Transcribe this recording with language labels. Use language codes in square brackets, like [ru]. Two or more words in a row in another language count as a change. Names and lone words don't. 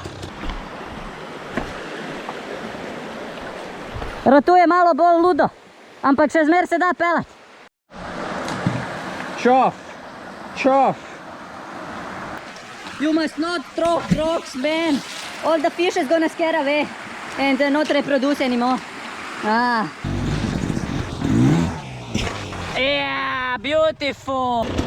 [sl] Rotu je malo bolj ludo, ampak še zmer se da pelat. Čof! Čof! [en] You must not throw rocks, man. All the fish is gonna scare away and not reproduce anymore. Ah. Yeah, beautiful.